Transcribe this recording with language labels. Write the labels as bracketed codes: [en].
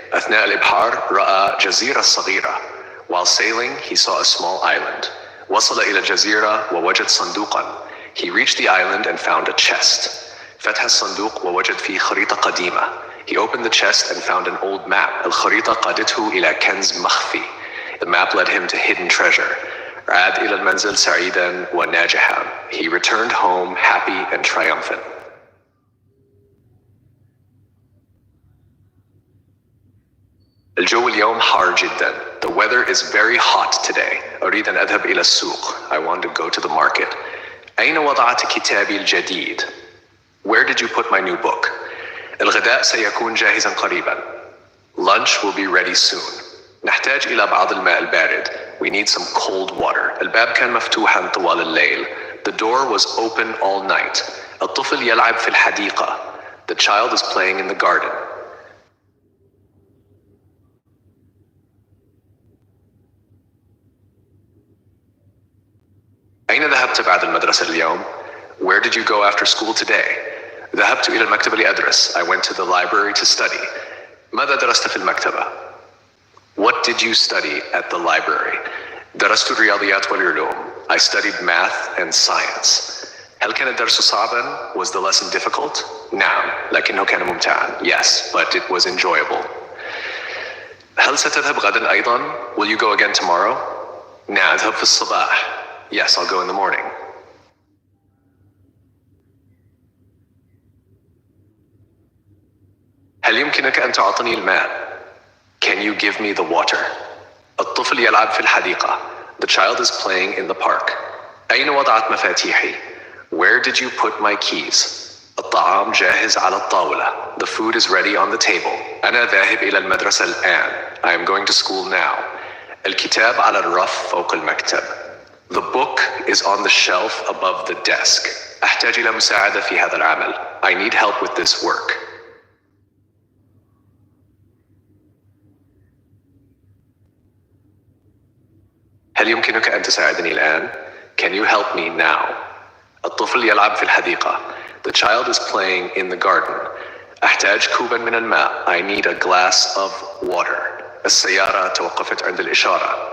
[ar] أثناء الإبحار رأى جزيرة صغيرة. [en] While sailing he saw a small island. [ar] وصل إلى الجزيرة ووجد صندوقا. [en] He reached the island and found a chest. [ar] فتح الصندوق ووجد فيه خريطة قديمة. [en] He opened the chest and found an old map. [ar] الخريطة قادته إلى كنز مخفي. [en] The map led him to hidden treasure. [ar] عاد إلى المنزل سعيدا وناجحا. [en] He returned home happy and triumphant. [ar] الجو اليوم حار جدا. [en] The weather is very hot today. [ar] أريد أن أذهب إلى السوق. [en] I want to go to the market. [ar] أين وضعت كتابي الجديد? [en] Where did you put my new book? [ar] الغداء سيكون جاهزا قريبا. [en] Lunch will be ready soon. [ar] نحتاج إلى بعض الماء البارد. [en] We need some cold water. [ar] الباب كان مفتوحا طوال الليل. [en] The door was open all night. [ar] الطفل يلعب في الحديقة. [en] The child is playing in the garden. [ar] أين ذهبت بعد المدرسة اليوم? [en] Where did you go after school today? [ar] ذهبت إلى المكتبة لأدرس. [en] I went to the library to study. [ar] ماذا درست في المكتبة? [en] What did you study at the library? [ar] درست الرياضيات والعلوم. [en] I studied math and science. [ar] هل كان الدرس صعبا? [en] Was the lesson difficult? [ar] نعم، لكنه كان ممتعا. [en] Yes, but it was enjoyable. [ar] هل ستذهب غدا أيضا? [en] Will you go again tomorrow? [ar] نعم، أذهب في الصباح. [en] Yes, I'll go in the morning. [ar] هل يمكنك أن تعطني الماء? [en] Can you give me the water? [ar] الطفل يلعب في الحديقة. [en] The child is playing in the park. [ar] أين وضعت مفاتيحي? [en] Where did you put my keys? [ar] الطعام جاهز على الطاولة. [en] The food is ready on the table. [ar] أنا ذاهب إلى المدرسة الآن. [en] I am going to school now. [ar] الكتاب على الرف فوق المكتب. [en] The book is on the shelf above the desk. [ar] أحتاج إلى مساعدة في هذا العمل. [en] I need help with this work. [ar] هل يمكنك أن تساعدني الآن? [en] Can you help me now? [ar] الطفل يلعب في الحديقة. [en] The child is playing in the garden. [ar] أحتاج كوبا من الماء. [en] I need a glass of water. [ar] السيارة توقفت عند الإشارة.